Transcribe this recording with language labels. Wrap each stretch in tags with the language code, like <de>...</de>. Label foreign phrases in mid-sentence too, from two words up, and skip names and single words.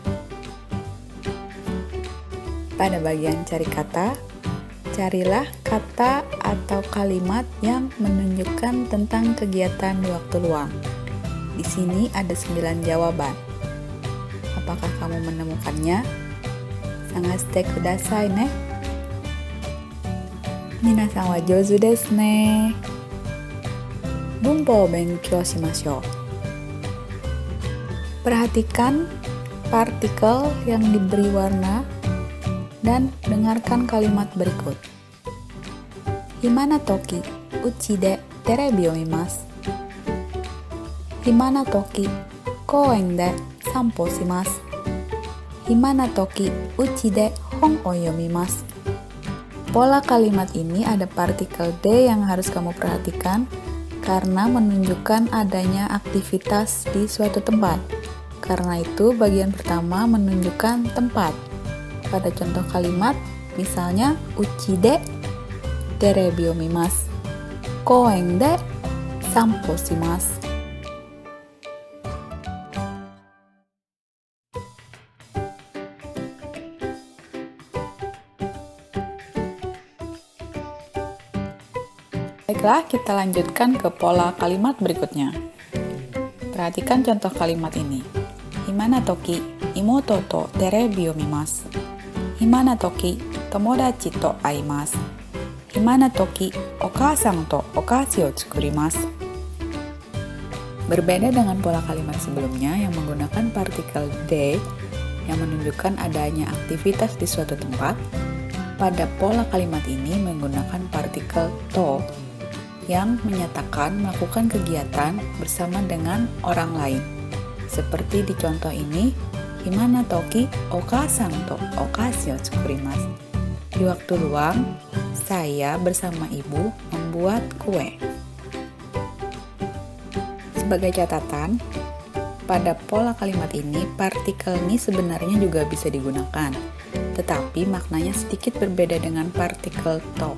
<id>Pada bagian cari kata, carilah kata atau kalimat yang menunjukkan tentang kegiatan di waktu luang. Di sini ada 9 jawaban. Apakah kamu menemukannya?</id> <ja>探してくださいね. 皆さんは上手ですね。文法勉強しましょう.</ja> <id>Perhatikan partikel yang diberi warna dan dengarkan kalimat berikut.</id> <ja>暇な時家でテレビを見ます. 暇な時公園で散歩します. 暇な時家で本を読みます.</ja> <id>Pola kalimat ini ada partikel D yang harus kamu perhatikan karena menunjukkan adanya aktivitas di suatu tempat. Karena itu bagian pertama menunjukkan tempat. Pada contoh kalimat, misalnya</id> <ja>家でテレビを見ます. 公園で散歩します.</ja> <id>Baiklah, kita lanjutkan ke pola kalimat berikutnya. Perhatikan contoh kalimat ini.</id> <ja>暇な時妹とテレビを見ます. 暇な時友達と会います. 暇な時お母さんとお菓子を作ります.</ja> <id>Berbeda dengan pola kalimat sebelumnya yang menggunakan partikel D yang menunjukkan adanya aktivitas di suatu tempat, pada pola kalimat ini menggunakan partikel to yang menyatakan melakukan kegiatan bersama dengan orang lain. Seperti di contoh ini,</id> <ja>暇な時お母さんとお菓子を作ります.</ja> <id>Di waktu luang, saya bersama ibu membuat kue. Sebagai catatan, pada pola kalimat ini, partikel ni sebenarnya juga bisa digunakan, tetapi maknanya sedikit berbeda dengan partikel to.</id>